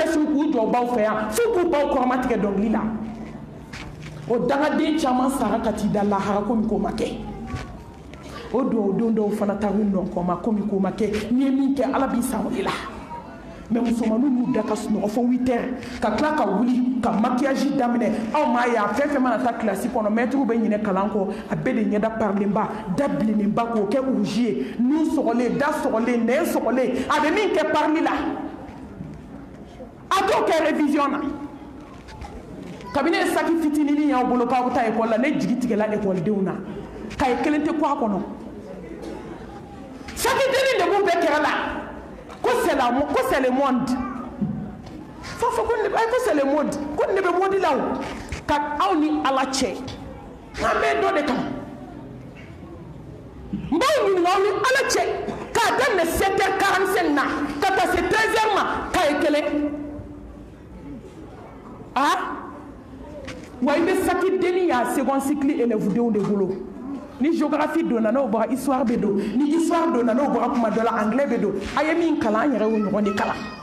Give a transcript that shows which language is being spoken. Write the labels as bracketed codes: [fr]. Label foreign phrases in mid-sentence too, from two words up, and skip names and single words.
[bm] cɛsiri k'u jɔ baw fɛ yan f'u k'u baw kɔrɔmatigɛ dɔnkili la o dangaden caman sara ka t'i da lahara komi k'o ma kɛ o duwawuden dɔw fana taar'u nɔ kɔ ma komi k'o ma kɛ n'i ye min kɛ Ala b'i sara o de la mais musomaninw y'u da ka sunɔgɔ fo 8h ka tila ka wuli ka maquillage daminɛ aw m'a ye a fɛn fɛn mana taa kilasi kɔnɔ maître bɛ ɲinɛ kalan kɔ a bɛɛ de ɲɛda parilenba da bilennenba k'o kɛ rouge ye nun sɔgɔlen da sɔgɔlen nɛn sɔgɔlen a bɛ min kɛ parili la a t'o kɛ révision na kabini ye saki fitininin y'aw bolo k'aw bɛ taa école la ne jigi tigɛla écoledenw na kaye kelen tɛ kɔ a kɔnɔ saki dennin de b'u bɛɛ kɛrɛ la ko [fr] c'est le monde [bm] fa fɔ ko [fr] c'est le monde [bm] ko ne bɛ modi la o ka aw ni Ala cɛ n'an bɛ dɔ de kan n b'aw ɲininka aw ni Ala cɛ k'a daminɛ 7h45 na ka taa se 13h ma kaye kelen wa i bɛ saki dennin y'a [fr] second cycle élève [bm] denw de bolo ni géographie donna n'o bɔra histoire bɛ don ni histoire donna n'o bɔra kuma dɔ la anglais bɛ don a ye min kalan an yɛrɛ y'o ɲɔgɔn de kalan